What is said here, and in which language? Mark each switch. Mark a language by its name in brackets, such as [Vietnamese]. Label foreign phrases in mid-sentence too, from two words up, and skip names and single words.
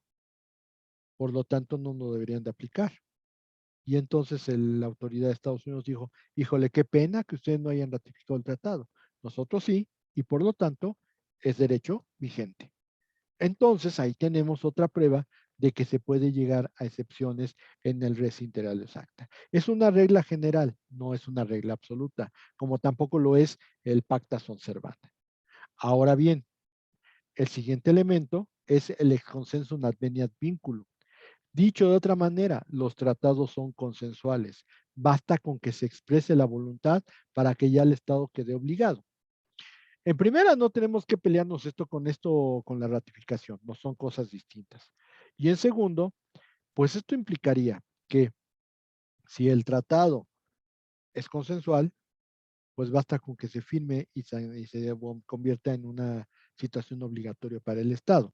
[Spanish] Por lo tanto, no lo deberían de aplicar. Y entonces la autoridad de Estados Unidos dijo, híjole, qué pena que ustedes no hayan ratificado el tratado. Nosotros sí, y por lo tanto es derecho vigente. Entonces ahí tenemos otra prueba de que se puede llegar a excepciones en el [Latin] res inter alios acta. [Spanish] Es una regla general, no es una regla absoluta, como tampoco lo es el [Latin] pacta sunt servanda. [Spanish] Ahora bien, el siguiente elemento es el [Latin] ex consensum adveniat vinculum. [Spanish] Dicho de otra manera, los tratados son consensuales. Basta con que se exprese la voluntad para que ya el Estado quede obligado. En primera, no tenemos que pelearnos esto con la ratificación, no son cosas distintas. Y en segundo, pues esto implicaría que si el tratado es consensual, pues basta con que se firme y se convierta en una situación obligatoria para el Estado.